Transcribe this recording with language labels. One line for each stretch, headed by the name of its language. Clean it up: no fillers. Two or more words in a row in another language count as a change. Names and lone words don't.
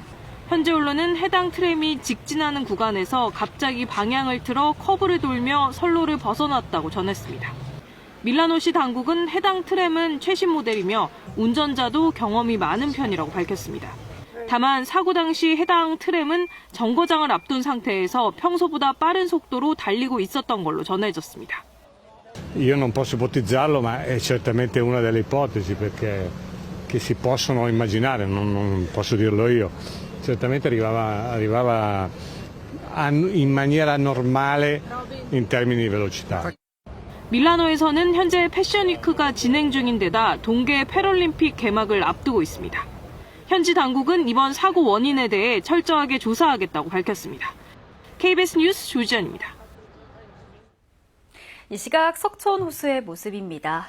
Korean: 현지 언론은 해당 트램이 직진하는 구간에서 갑자기 방향을 틀어 커브를 돌며 선로를 벗어났다고 전했습니다. 밀라노시 당국은 해당 트램은 최신 모델이며 운전자도 경험이 많은 편이라고 밝혔습니다. 다만 사고 당시 해당 트램은 정거장을 앞둔 상태에서 평소보다 빠른 속도로 달리고 있었던 걸로 전해졌습니다.
Italian: Io non posso ipotizzarlo, ma è certamente una delle ipotesi perché che si possono immaginare, non posso dirlo io. Certamente arrivava in maniera normale in termini di velocità.
Korean: 밀라노에서는 현재 패션위크가 진행 중인 데다 동계 패럴림픽 개막을 앞두고 있습니다. 현지 당국은 이번 사고 원인에 대해 철저하게 조사하겠다고 밝혔습니다. KBS 뉴스 조지연입니다. 이 시각 석촌 호수의 모습입니다.